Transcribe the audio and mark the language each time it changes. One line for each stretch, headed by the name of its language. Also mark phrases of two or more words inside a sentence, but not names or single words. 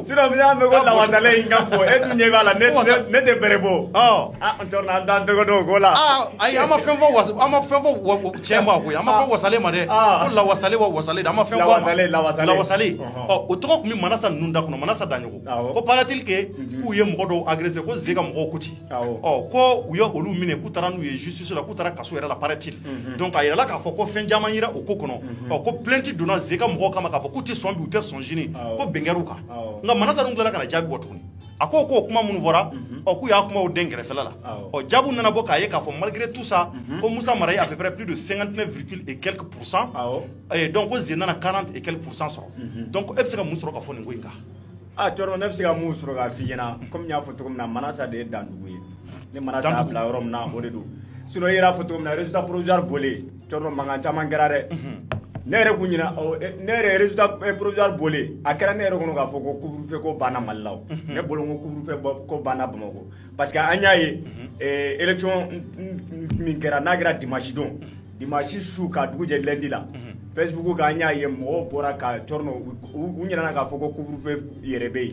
Bambara: sinon n'i y'a mɛn ko lawasale in ka bɔ e dun ɲɛ b'a la ne tɛ bɛrɛ bɔ an tɔrɔ an t'an tɛgɛ dɔn o ko la ayi an ma fɛn fɔ cɛ ma koyi an ma fɔ wasale ma dɛ ko lawasale wa wasale de an ma fɛn fɔ lawasale o tɔgɔ tun bɛ Manasa ninnu da kɔnɔ Manasa Daɲogo ko
French: paraît-il que
Bambara: k'u ye mɔgɔ dɔw agressé ko Ze ka mɔgɔw ko ten ko u ye olu minɛ k'u taara n'u ye justice la k'u taara kaso yɛrɛ la paraît-il donc a yirala k'a fɔ ko fɛn caman yera o ko kɔnɔ ko plainte donna Ze ka mɔgɔw kama k'a fɔ k'u tɛ sɔn bi u tɛ sɔn sini ko bɛn kɛr'u kan nka Manasa ninnu tilala ka na jaabi bɔ tuguni a ko k'o kuma minnu fɔra k'u y'a kumaw den kɛrɛfɛla la jaabiw nana bɔ k'a ye k'a fɔ
French: malgré tout ça
Bambara: ko Moussa Mara ye
French: à peu près plus de 59 et quelques pourcents
Bambara: donc ko Ze nana 40
French: et quelques pourcents
Bambara: sɔrɔ donc e bɛ se ka mun sɔrɔ ka fɔ nin ko in kan cɔrɔ ne bɛ se ka mun sɔrɔ k'a f'i ɲɛna komi n y'a fɔ cogo min na Manasa de ye Dandugu ye ni Manasa y'a bila yɔrɔ min na o de don sinon i yɛrɛ y'a fɔ cogo min na
French: résultat provisoire
Bambara: bɔlen cɔrɔ mankan caman kɛra dɛ ne yɛrɛ kun ɲina ne yɛrɛ
French: résultat provisoire
Bambara: bɔlen a kɛra ne yɛrɛ kɔnɔ k'a fɔ ko couvre-feu ko banna Mali la ne bolo ko couvre-feu ko banna Bamakɔ
French: parce que
Bambara: an y'a ye élection min kɛra n'a kɛra dimanche don dimanche su ka dugu jɛ lundi la Facebook kan an y'a ye mɔgɔw bɔra ka cɔrɔnɔ u ɲinana k'a fɔ ko couvre-feu yɛrɛ bɛ yen